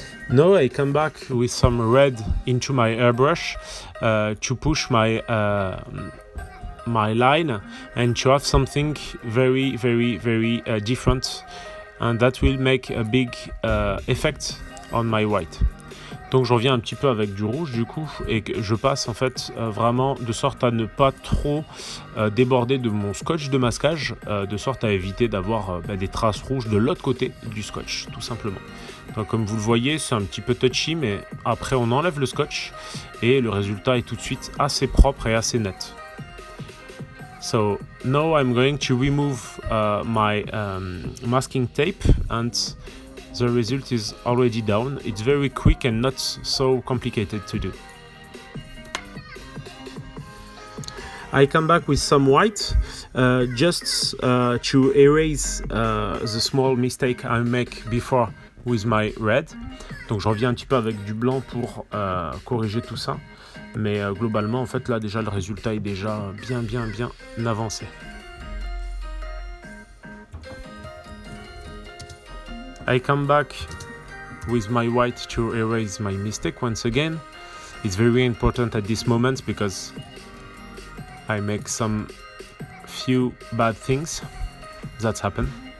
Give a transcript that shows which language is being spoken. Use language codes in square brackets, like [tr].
[en] Now I come back with some red into my airbrush to push my line and to have something very different, and that will make a big effect on my white. [fr] Donc je reviens un petit peu avec du rouge du coup et que je passe en fait vraiment de sorte à ne pas trop déborder de mon scotch de masquage, de sorte à éviter d'avoir des traces rouges de l'autre côté du scotch tout simplement. Donc comme vous le voyez, c'est un petit peu touchy, mais après on enlève le scotch et le résultat est tout de suite assez propre et assez net. [en] So now I'm going to remove my masking tape and the result is already down. It's very quick and not so complicated to do. I come back with some white, just to erase the small mistake I make before with my red. [fr] Donc je reviens un petit peu avec du blanc pour corriger tout ça. Mais globalement, en fait, là déjà le résultat est déjà bien avancé. [en] I come back with my white to erase my mistake once again. It's very important at this moment because I make some few bad things that happen.